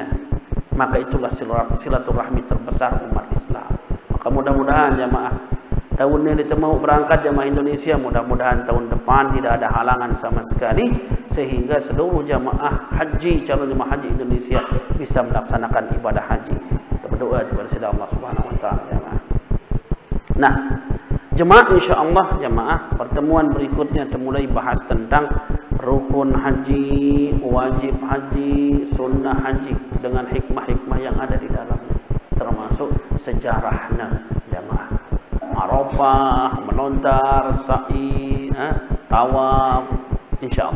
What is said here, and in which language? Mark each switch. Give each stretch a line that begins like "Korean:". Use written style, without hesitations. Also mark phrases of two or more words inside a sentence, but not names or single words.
Indonesian: Maka itulah silaturahmi terbesar umat Islam. Maka mudah-mudahan jamaah tahun ini kita mau berangkat jamaah Indonesia, mudah-mudahan tahun depan tidak ada halangan sama sekali sehingga seluruh jamaah haji, calon jamaah haji Indonesia bisa melaksanakan ibadah haji. Kita berdoa kepada Allah
Arabic: Subhanahu wa taala
Indonesian: jamaah. Nah, jemaah insyaallah jamaah pertemuan berikutnya kita mulai bahas tentang rukun haji, wajib haji, sunnah haji dengan hikmah-hikmah yang ada di dalamnya, termasuk sejarahnya jamaah. Arafah, melontar, sa'i, tawaf, insyaallah.